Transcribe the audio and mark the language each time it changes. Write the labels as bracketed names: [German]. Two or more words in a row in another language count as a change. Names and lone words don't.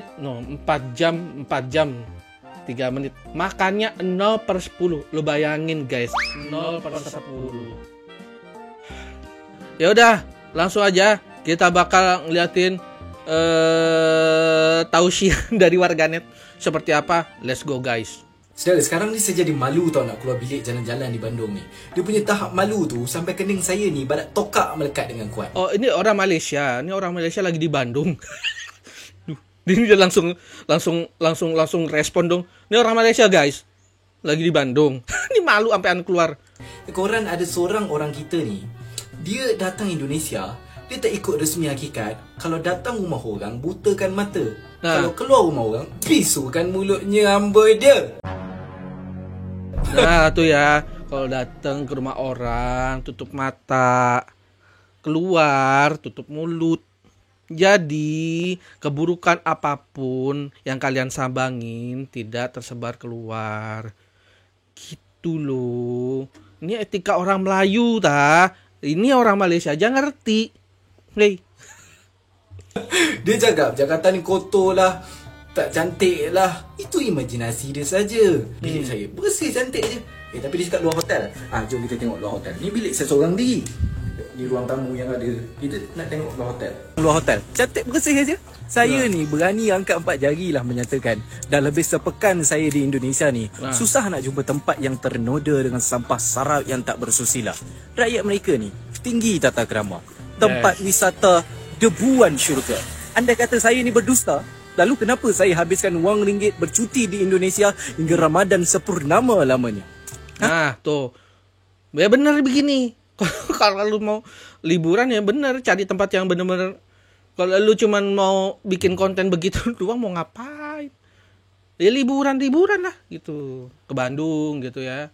[Indonesian] 4 jam 3 menit. Makannya 0/10. Lu bayangin guys, 0/10. Ya udah, langsung aja kita bakal ngeliatin tausiah dari warganet seperti apa. [English] Let's go guys. [Malay] Saudara, sekarang ni saya jadi malu tau nak keluar bilik jalan-jalan di Bandung ni. Dia punya tahap malu tu sampai kening saya ni badak tokak melekat dengan kuat. [Indonesian] Oh, ini orang Malaysia. Ini orang Malaysia lagi di Bandung. Ini dia langsung respon dong. Ini orang Malaysia guys, lagi di Bandung. Ini malu sampai keluar. [Malay] Korang ada seorang orang kita ni, dia datang Indonesia, dia tak ikut resmi hakikat. Kalau datang rumah orang, butakan mata. Kalau keluar rumah orang, bisukan mulutnya amboi dia. [Indonesian] Nah tuh ya, kalau datang ke rumah orang, tutup mata, keluar, tutup mulut. Jadi, keburukan apapun yang kalian sambangin tidak tersebar keluar. Gitu loh. Ini etika orang Melayu, ta. Ini orang Malaysia aja ngerti. Hey. [Malay] Dia cakap Jakarta ni kotor lah, tak cantik lah. Itu imajinasi dia saja. Bilik saya bersih cantik je. Tapi dia cakap luar hotel. Jom kita tengok luar hotel. Ni bilik saya seorang diri. Di ruang tamu yang ada. Kita nak tengok luar hotel. Cantik bersih aja. Saya ni berani angkat 4 jari lah menyatakan, dah lebih sepekan saya di Indonesia ni, susah nak jumpa tempat yang ternoda dengan sampah sarap yang tak bersusila. Rakyat mereka ni tinggi tata krama. Tempat wisata debuan syurga. Anda kata saya ni berdusta? Lalu kenapa saya habiskan wang ringgit bercuti di Indonesia hingga Ramadan sepurnama lamanya? [Indonesian] Nah, tuh. Ya benar begini. Kalau lu mau liburan ya benar, cari tempat yang benar-benar. Kalau lu cuman mau bikin konten begitu doang, mau ngapain? Ya liburan lah gitu. Ke Bandung gitu ya.